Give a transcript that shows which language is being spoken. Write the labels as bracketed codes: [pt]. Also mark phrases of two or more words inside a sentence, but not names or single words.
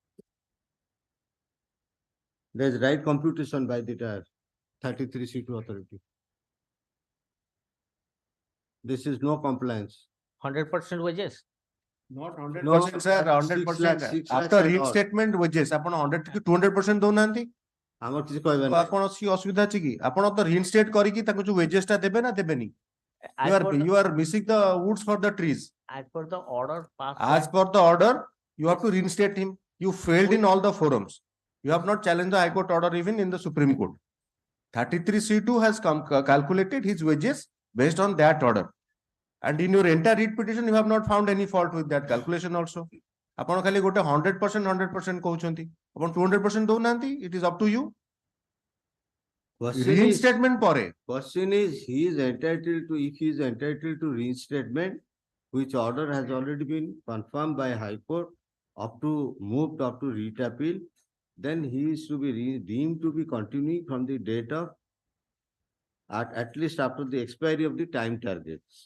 [en] There is right computation by the 33C2 authority. This is no compliance. 100% wages. Not No, 100%, sir. 100%. 6 lakhs After and reinstatement odd. wages, upon 100 to 200% ଦଉନାହାନ୍ତି? [or] ଆମର କିଛି କହିବେ ତ ନାହିଁ। ଆପଣ ଅଛି ଅସୁବିଧା ଅଛି କି? ଆପଣ ତ reinstate କରିକି ତାକୁ ଯୋଉ wages ଟା ଦେବେ ନା ଦେବେନି? [en] You are missing the woods for the trees. As per the order passed. As per the order, you have to reinstate him. You failed in all the forums. You have not challenged the High Court order even in the Supreme Court. 33C2 has calculated his wages based on that order. And in your entire writ petition, you have not found any fault with that calculation also. [or] ଆପଣ ଖାଲି ଗୋଟେ 100% କହୁଛନ୍ତି। ଆପଣ 200% ଦଉନାହାନ୍ତି? [en] It is up to you. [or] Reinstatement ପରେ. [en] Question is, he is entitled to, if he is entitled to reinstatement, which order has already been confirmed by High Court, moved up to writ appeal, then he is to be deemed to be continuing from the date of, at least after the expiry of the time targets.